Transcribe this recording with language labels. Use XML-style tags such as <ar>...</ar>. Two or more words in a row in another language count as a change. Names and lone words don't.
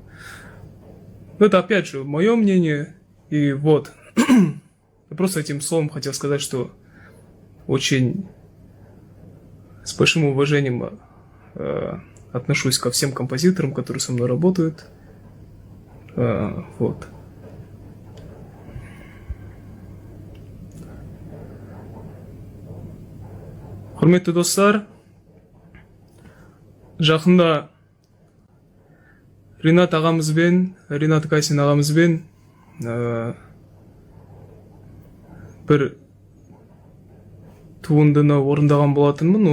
<ru>Но это опять же мое мнение. И вот, я просто этим словом хотел сказать, что очень с большим уважением отношусь ко всем композиторам, которые со мной работают. Вот.</ru> <kk>Құрметті достар, жақында Ринат ағамызбен, Ринат Гайсин ағамызбен бір туындыны орындаған болатынмын.</kk>